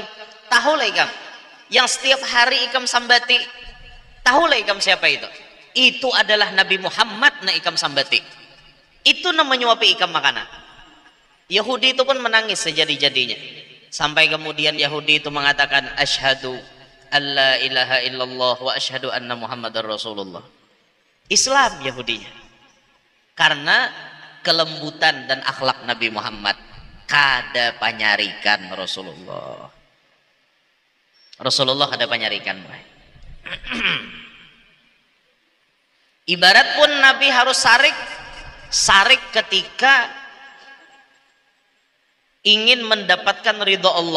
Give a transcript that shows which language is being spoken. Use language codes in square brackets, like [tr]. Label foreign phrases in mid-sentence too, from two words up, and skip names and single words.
[bjn] Tahulah ikam. Yang setiap hari ikam sambati. Tahulah ikam siapa itu? Itu adalah Nabi Muhammad na ikam sambati. Itu namanya nyuapi ikam makanan. Yahudi itu pun menangis sejadi-jadinya. Sampai kemudian Yahudi itu mengatakan [ar] أشهد أن لا إله إلا الله وأشهد أن محمدا رسول الله. [bjn] Islam Yahudinya. Karena kelembutan dan akhlak Nabi Muhammad kada panyarikan Rasulullah. Rasulullah ada panyarikan. Ibarat pun Nabi harus sarik ketika ingin mendapatkan ridho Allah.